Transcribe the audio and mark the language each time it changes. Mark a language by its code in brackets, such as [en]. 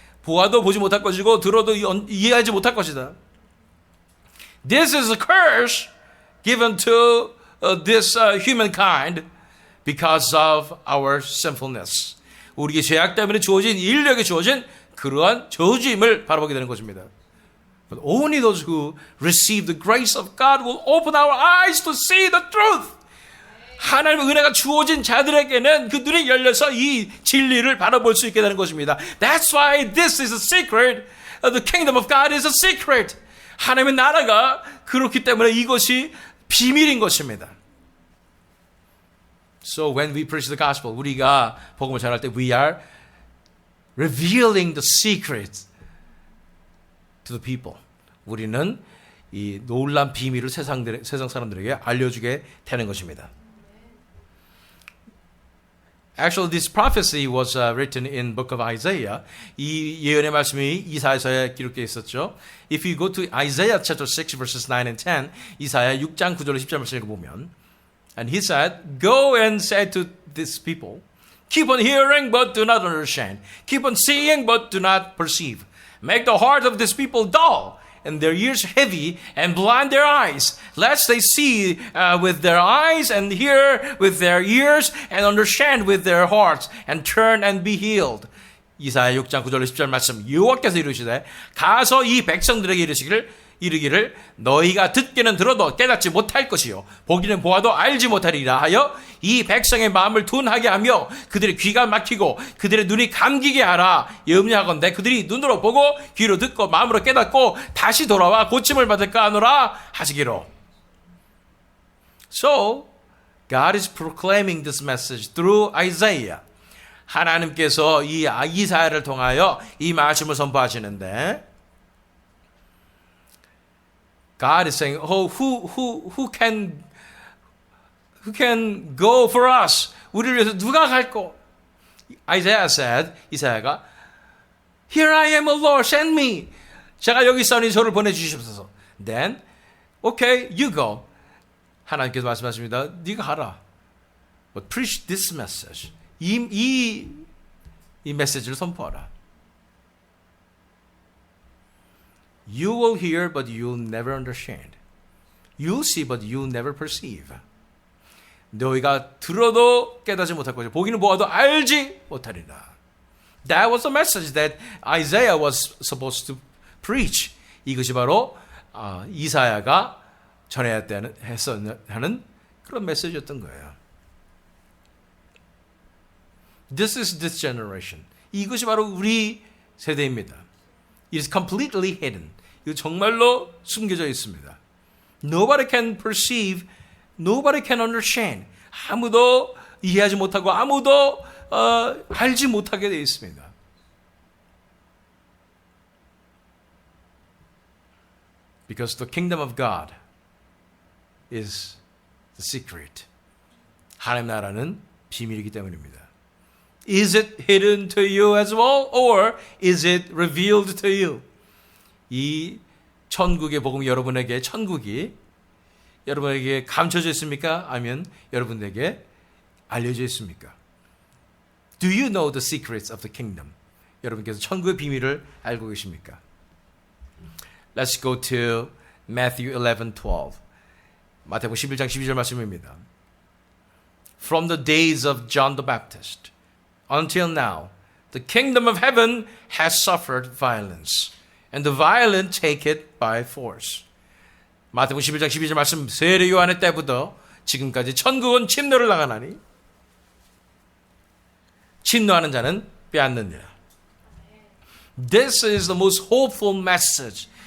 [ko] 보아도 보지 못할 것이고 들어도 이해하지 못할 것이다. [en] This is a curse given to this humankind because of our sinfulness. [ko] 우리의 죄악 때문에 주어진 인력에 주어진 그러한 저주임을 바라보게 되는 것입니다. [en] But only those who receive the grace of God will open our eyes to see the truth. [ko] 하나님의 은혜가 주어진 자들에게는 그 눈이 열려서 이 진리를 바라볼 수 있게 되는 것입니다. [en] That's why this is a secret. The kingdom of God is a secret. [ko] 하나님의 나라가 그렇기 때문에 이것이 비밀인 것입니다. [en] So when we preach the gospel, [ko] 우리가 복음을 전할 때 [en] we are revealing the secret to the people. [ko] 우리는 이 놀란 비밀을 세상 사람들에게 알려주게 되는 것입니다. [en] Actually, this prophecy was written in book of Isaiah. [ko] 이 예언의 말씀이 이사야서에 기록되어 있었죠. [en] If you go to Isaiah chapter 6 verses 9 and 10, [ko] 이사야 6장 9절 10절 말씀을 읽어보면 [en] And he said, Go and say to these people, Keep on hearing but do not understand. Keep on seeing but do not perceive. Make the heart of these people dull and their ears heavy, and blind their eyes, lest they see with their eyes, and hear with their ears, and understand with their hearts, and turn and be healed. [ko] 이사야 6장 9절 10절 말씀 여호와께서 이르시되 가서 이 백성들에게 이르기를 너희가 듣기는 들어도 깨닫지 못할 것이요 보기는 보아도 알지 못하리라 하여 이 백성의 마음을 둔하게 하며 그들의 귀가 막히고 그들의 눈이 감기게 하라 염려하건대 그들이 눈으로 보고 귀로 듣고 마음으로 깨닫고 다시 돌아와 고침을 받을까 하노라 하시기로. [en] So God is proclaiming this message through Isaiah. [ko] 하나님께서 이 이사야를 통하여 이 말씀을 선포하시는데 [en] God is saying, "Oh, who can go for us? [ko] 우리를 위해서 누가 갈꼬?" [en] Isaiah said, 이사야가 Here I am, O Lord, send me. [ko] 제가 여기 있으니 저를 보내주시옵소서. [en] Then, okay, you go. [ko] 하나님께서 말씀하십니다. 네가 가라. [en] But preach this message. [ko] 이 메시지를 선포하라. [en] You will hear, but you'll never understand. You'll see, but you'll never perceive. [ko] 너희가 들어도 깨닫지 못할 것이고 보기는 보아도 알지 못하리라. [en] That was the message that Isaiah was supposed to preach. [ko] 이것이 바로 이사야가 전해야 하는 그런 메시지였던 거예요. [en] This is this generation. [ko] 이것이 바로 우리 세대입니다. [en] It is completely hidden. [ko] 이거 정말로 숨겨져 있습니다. [en] Nobody can perceive, nobody can understand. [ko] 아무도 이해하지 못하고 아무도 알지 못하게 되어 있습니다. [en] Because the kingdom of God is the secret. [ko] 하나님 나라는 비밀이기 때문입니다. [en] Is it hidden to you as well, or is it revealed to you? [ko] 이 천국의 복음 여러분에게 천국이 여러분에게 감춰져 있습니까? 아니면 여러분에게 알려져 있습니까? [en] Do you know the secrets of the kingdom? [ko] 여러분께서 천국의 비밀을 알고 계십니까? [en] Let's go to Matthew 11:12. [ko] 마태복음 11장 12절 말씀입니다. [en] From the days of John the Baptist until now, the kingdom of heaven has suffered violence, and the violent take it by force. [ko] 마태복음 11장 12절 말씀, 세례 요한의 때부터 지금까지 천국은 침노를 당하나니 침노하는 자는 빼앗느니라. [en] This is the most hopeful message.